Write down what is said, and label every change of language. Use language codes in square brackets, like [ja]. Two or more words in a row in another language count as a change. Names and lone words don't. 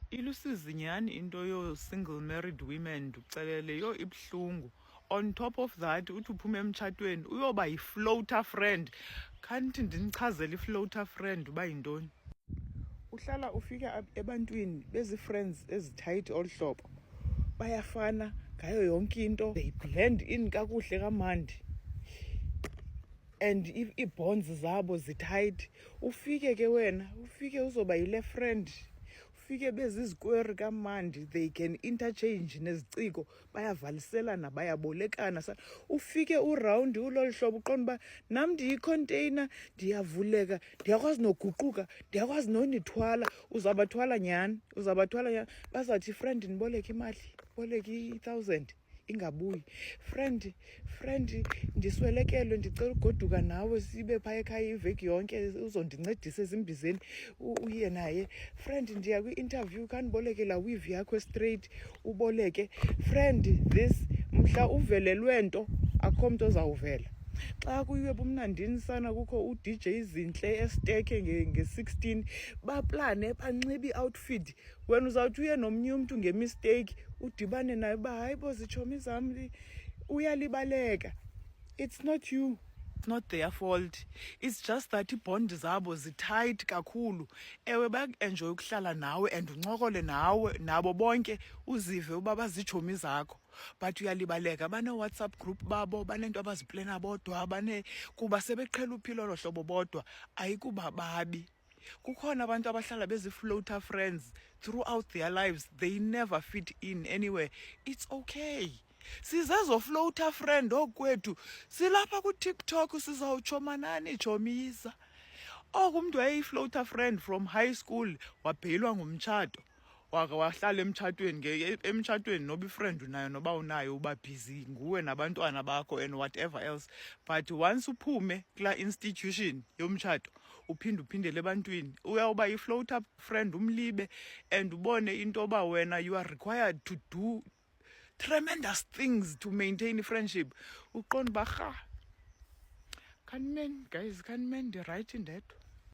[xh] Ilusizi nyhani into yo- [en] single married women [xh] ndikucelele yo ibuhlungu. [en] On top of that [xh] uthi uphume emtshatweni uyoba yi-floater friend. Khanti ndinichazele i-floater friend uba yintoni. Uhlala ufika ebantwini bezi-friends ezithayithi olu hlobo, bayafana ngayo yonke into, [en] they blend in [xh] kakuhle kamandi and ii-bonds zabo zithayithi. Ufike ke wena uzoba yile friend, ufike bezizikweri kamandi, [en] they can interchange [xh] neziciko, bayavaliselana, bayabolekana. Ufike urawundi ulolu hlobo uqonda uba nam ndiyicontainer, ndiyavuleka, ndiyakwazi noguquka, ndiyakwazi nonithwala. Uzabathwala nyhani, bazawuthi friend ndiboleke imali, boleke i-1,000 ingabuyi. Friend ndiswelekelwe, ndicela ugoduka nawe sibe phaya ekhaya iveki yonke uzondincedisa ezimbizeni uye naye. Friend ndiya kwi-interview, khandiboleke laa weave yakho straight uboleke. [en] Friend this, [xh] mhla uvelelwe nto akho mntu ozawuvela. Xa kuyiwe bumnandini sana kukho u-DJ Zinhle esteke nge-16, baplane banxibe i-outfit, wena uzawuthi uye nomnye umntu ngemisteyiki udibane naye uba hayi bo zitshomi zam, uyalibaleka. [en] It's not you, it's not their fault. It's just that [xh] iibhondi zabo zithayithi kakhulu. Ewe bayakuenjoya ukuhlala nawe and uncokole nawe nabo bonke uzive uba bazitshomi zakho, but uyalibaleka. Bane-WhatsApp group babo, banento abaziplena bodwa, kuba sebeqhela uphila olo hlobo bodwa, ayikuba babi. Kukhona abantu abahlala [en] bezi-floater friends throughout their lives, they never fit in anywhere. It's okay. [xh] Sizezo floater friend okwethu, silapha ku-TikTok sizawutshoma nani tshomisa. Oku umntu wayeyi- [en] floater friend from high school, [xh] wabheyilwa ngumtshato, wahlala emtshatweni noba ifriend unayo noba unayo uba busy nguwe nabantwana bakho [en] and whatever else. [xh] But once uphume kulaa institution yomtshato uphindele ebantwini, uyawuba yi-floater friend umlibe and ubone into yoba wena [en] you are required to do tremendous things to maintain friendship. [xh] Uqonda uba [en] guys, can men be right in that?